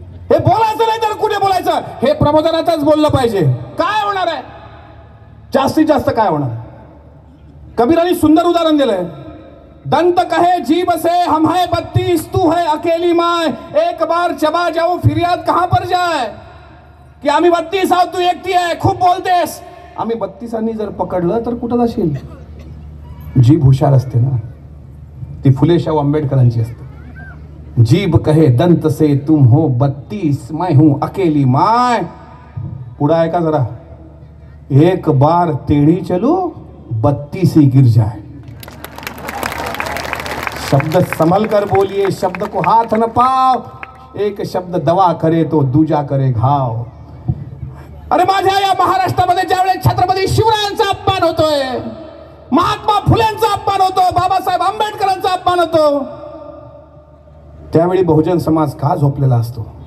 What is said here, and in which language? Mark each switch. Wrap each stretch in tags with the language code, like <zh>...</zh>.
<mr>हे बोलायचं नाही तर कुठे बोलायचं? हे प्रबोधनातच बोललं पाहिजे. काय होणार आहे? जास्तीत जास्त काय होणार? कबीरांनी सुंदर उदाहरण दिलंय.</mr> <hi>दंत कहे जीभ से हम है 32, तू है अकेली माय, एक बार चबा जाऊं फिर याद कहां पर जाए.</hi> <mr>की आम्ही 32 आहोत, तू एकटी आहे, खूप बोलतेस. आम्ही 32 जर पकडलं तर कुठं जाशील? जीभ हुशार असते ना, ती फुले शाहू आंबेडकरांची असते.</mr> <hi>जीभ कहे दंत से तुम हो 32, मैं हूं अकेली माय.</hi> <mr>पुढं आहे का जरा?</mr> <hi>एक बार टेढ़ी चलो 32 ही गिर जाए. शब्द संभल कर बोलिए, शब्द को हाथ न पाओ. एक शब्द दवा करे तो दूजा करे घाव.</hi> <mr>अरे माझ्या या महाराष्ट्रामध्ये ज्यावेळेस छत्रपती शिवरायांचा अपमान होतोय, महात्मा फुलेंचा अपमान होतो, बाबासाहेब आंबेडकरांचा अपमान होतो, त्यावेळी बहुजन समाज का झोपलेला असतो?</mr>